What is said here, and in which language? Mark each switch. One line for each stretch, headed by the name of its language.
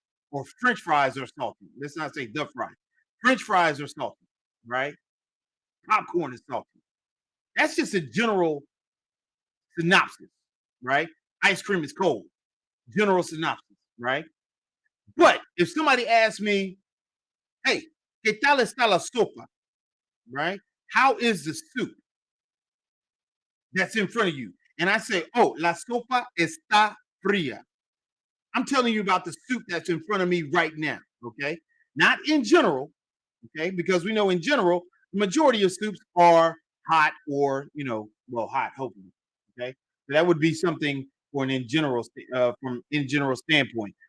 English: Or French fries are salty. Let's not say the fries. French fries are salty, right? Popcorn is salty. That's just a general synopsis, right? Ice cream is cold. General synopsis, right? But if somebody asks me, hey,
Spanish: ¿qué tal está la sopa?
English: Right? How is the soup that's in front of you? And I say, oh,
Spanish: la sopa está fría.
English: I'm telling you about the soup that's in front of me right now. Okay. Not in general. Okay. Because we know in general, the majority of soups are hot or, well, hot, hopefully. Okay. So that would be something for an in general, from in general standpoint.